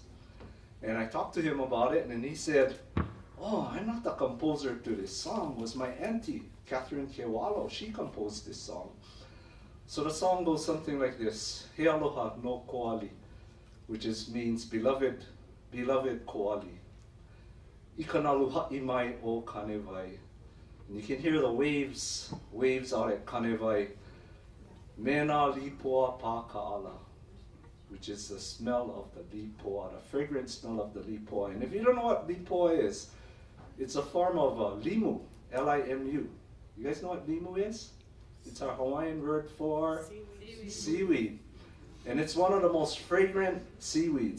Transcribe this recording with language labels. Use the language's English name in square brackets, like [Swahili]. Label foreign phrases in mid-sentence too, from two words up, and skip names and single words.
[English] And I talked to him about it, and he said, oh, I'm not the composer to this song. It was my auntie, Catherine Kewalo. She composed this song. So the song goes something like this. [Hawaiian] He aloha no koali, [English] which means beloved koali. [Hawaiian] Ikanalu ha'i mai o Kanewai. [English] And you can hear the waves out at Kanewai. [Hawaiian] Mena lipoa pa ka'ala, [English] which is the smell of the lipoa, the fragrant smell of the lipoa. And if you don't know what lipoa is, it's a form of limu, L-I-M-U. You guys know what limu is? It's our Hawaiian word for seaweed. And it's one of the most fragrant seaweeds.